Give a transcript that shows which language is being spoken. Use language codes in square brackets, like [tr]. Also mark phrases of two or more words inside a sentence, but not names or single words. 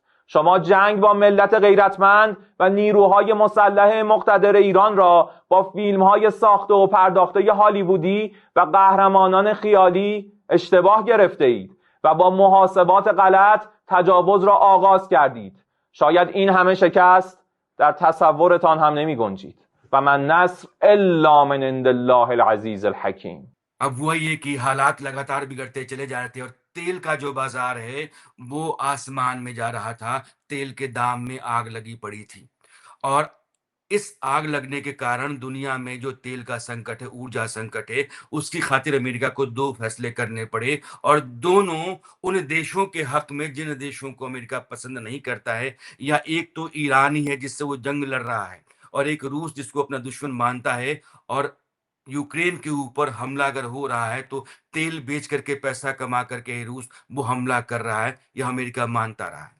[fa] شما جنگ با ملت غیرتمند و نیروهای مسلح مقتدر ایران را با فیلم‌های ساخته و پرداخته هالیوودی و قهرمانان خیالی اشتباه گرفته اید و با محاسبات غلط تجاوز را آغاز کردید. شاید این همه شکست در تصورتان هم نمی گنجید [ar] و من نصر الا من عند الله العزیز الحکیم. [hi] अब वही है कि हालात लगातार बिगड़ते चले जा रहे थे और तेल का जो बाजार है वो आसमान में जा रहा था। तेल के दाम में आग लगी पड़ी थी और इस आग लगने के कारण दुनिया में जो तेल का संकट है, ऊर्जा संकट है, उसकी खातिर अमेरिका को 2 फैसले करने पड़े और दोनों उन देशों के हक में जिन देशों को अमेरिका पसंद नहीं करता है, या एक तो ईरान ही है जिससे वो जंग लड़ रहा है और एक रूस जिसको अपना दुश्मन मानता है और यूक्रेन के ऊपर हमला अगर हो रहा है तो तेल बेच करके पैसा कमा करके रूस वो हमला कर रहा है, यह अमेरिका मानता रहा है।